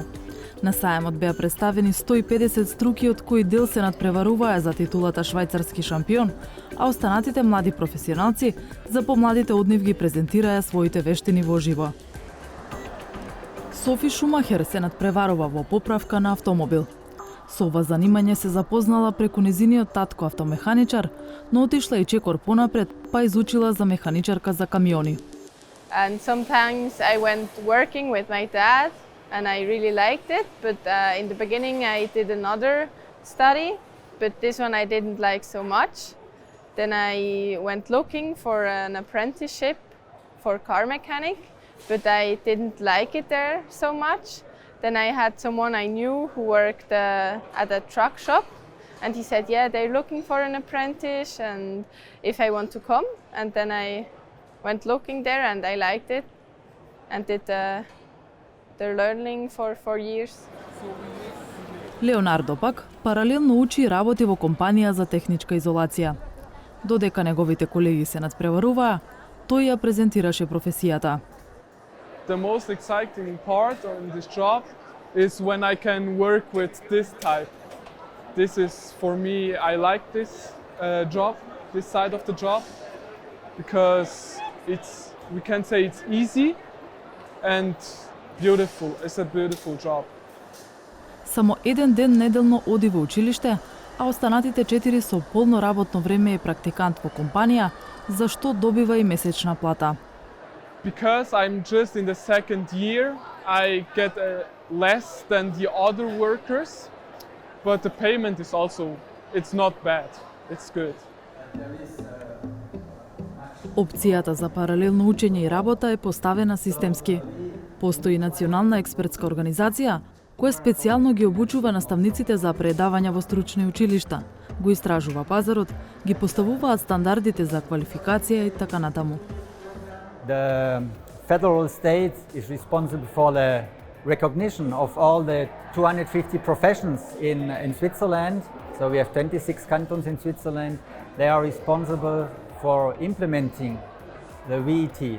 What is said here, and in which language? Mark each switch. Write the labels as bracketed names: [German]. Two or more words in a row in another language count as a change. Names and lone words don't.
[Macedonian] На саемот беа представени 150 струки, од кои дел се надпреваруваа за титулата швајцарски шампион, а останатите млади професионалци за помладите од нив ги презентираа своите вештини во живо. Софи Шумахер се надпреварува во поправка на автомобил. Со ова занимање се запознала преку незиниот татко автомеханичар, но отишла и чекор понапред, па изучила за механичарка за камиони. [English] And sometimes I went working with my dad and I really liked it, but in the beginning I did another study, but this one I didn't like so much. Then I went looking for an apprenticeship for car mechanic, but I didn't like it there so much. Then I had someone I knew who worked at a truck shop, and he said, yeah, they're looking for an apprentice and if I want to come. And then I went looking there and I liked it and did the learning for 4 years. [Macedonian] Леонардо пак паралелно учи и работи во компанија за техничка изолација. Додека неговите колеги се надпреваруваа, тој ја презентираше професијата. [English] The most exciting part on this job is when I can work with this type. This is for me, I like this job, this side of the job, because we can say it's easy and beautiful. It's a beautiful job. [Macedonian] Само еден ден неделно оди во училиште, а останатите 4 со полно работно време е практикант во компанија, за што добива и месечна плата. [English] Because I'm just in the second year, I get less than the other workers, but the payment is also, it's not bad, it's good. [Macedonian] Опцијата за паралелно учење и работа е поставена системски. Постои национална експертска организација која специјално ги обучува наставниците за предавања во стручни училишта, го истражува пазарот, ги поставуваат стандардите за квалификација и така натаму. [English] The federal state is responsible for the recognition of all the 250 professions in Switzerland. So we have 26 cantons in Switzerland. They are responsible for implementing the VET.